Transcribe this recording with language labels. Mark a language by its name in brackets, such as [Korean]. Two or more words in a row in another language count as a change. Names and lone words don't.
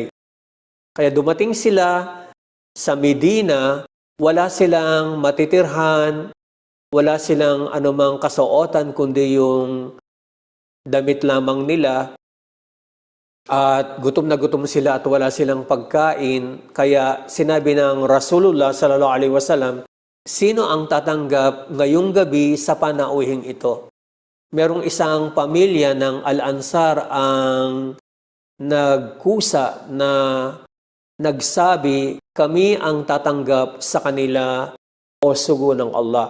[Filipino] Kaya dumating sila sa Medina, wala silang matitirhan, wala silang anumang kasuotan kundi yung damit lamang nila at gutom na gutom sila at wala silang pagkain. Kaya sinabi ng [Arabic] رسول الله صلى الله عليه وسلم, [Filipino] sino ang tatanggap ngayong gabi sa panauhing ito? Merong isang pamilya ng Al-Ansar ang nagkusa na nagsabi, kami ang tatanggap sa kanila o sugo ng Allah.